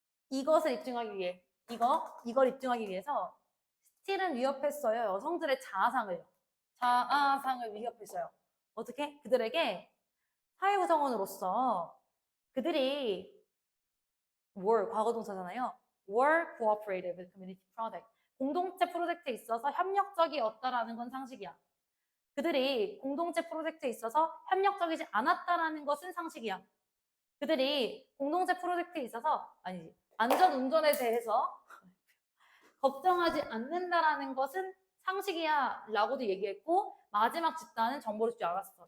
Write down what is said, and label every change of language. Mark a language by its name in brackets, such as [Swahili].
[Korean] 이것을 입증하기 위해 이걸 입증하기 위해서 스틸은 위협했어요. 여성들의 자아상을요. 자아상을 위협했어요. 어떻게? 그들에게 사회 구성원으로서 그들이 were 과거 동사잖아요. [English] were cooperative with community project. [Korean] 공동체 프로젝트에 있어서 협력적이었다라는 건 상식이야. 그들이 공동체 프로젝트에 있어서 협력적이지 않았다라는 것은 상식이야. 그들이 공동체 프로젝트에 있어서 안전 운전에 대해서 걱정하지 않는다라는 것은 상식이야 라고도 얘기했고, 마지막 집단은 정보를 주지 않았어.